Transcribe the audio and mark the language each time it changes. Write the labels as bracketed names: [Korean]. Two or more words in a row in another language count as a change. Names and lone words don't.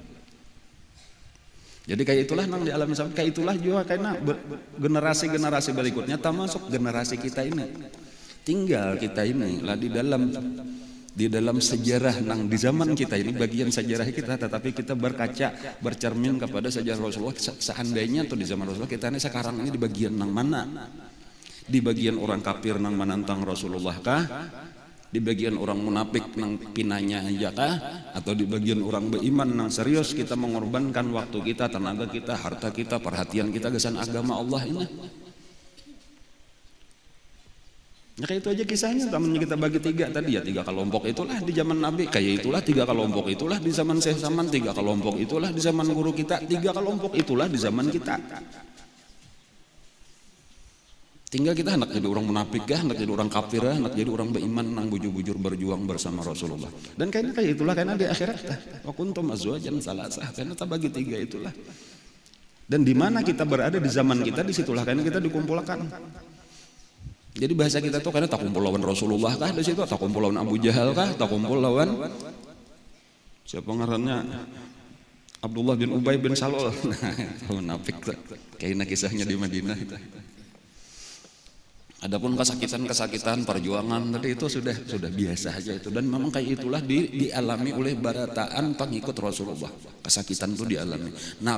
[Banjar] Jadi kayak itulah nang di alam Islam kayak itulah juga karena generasi berikutnya termasuk generasi kita ini. Tinggal kita ini lah di dalam sejarah nang di zaman kita ini bagian sejarah kita, tetapi kita berkaca bercermin kepada sejarah Rasulullah. Seandainya tuh di zaman Rasulullah kita ini sekarang ini di bagian nang mana? Di bagian orang kafir nang menantang Rasulullah kah? Di bagian orang munafik nang pinanya aja kah? Atau di bagian orang beriman nang serius kita mengorbankan waktu kita, tenaga kita, harta kita, perhatian kita kesan agama Allah ini? Ya kayak itu aja kisahnya, temannya kita bagi 3 tadi ya 3 kelompok itulah di zaman Nabi, kayak itulah 3 kelompok itulah di zaman Syekh Saman, 3 kelompok itulah di zaman guru kita, 3 kelompok itulah di zaman kita. Tinggal kita hendak jadi orang munafik kah, hendak jadi orang kafir, hendak jadi orang beriman nang bujur-bujur berjuang bersama Rasulullah. Dan kayak itulah karena di akhirat [Arabic] وكنتم أزواجا ثلاثة, [Banjar] karena kita bagi 3 itulah. Dan di mana kita berada di zaman kita disitulah karena kita dikumpulkan. Jadi bahasa kita tuh karena tak kumpul lawan Rasulullah kah di situ, tak kumpul lawan Abu Jahal kah, tak kumpul lawan siapa ngarannya Abdullah bin Ubay bin Salul. Nah, munafik tuh. Kayaknya kisahnya di Madinah itu. Adapun kesakitan perjuangan tadi itu sudah biasa aja itu, dan memang kayak itulah dialami oleh barataan pengikut Rasulullah. Kesakitan itu dialami.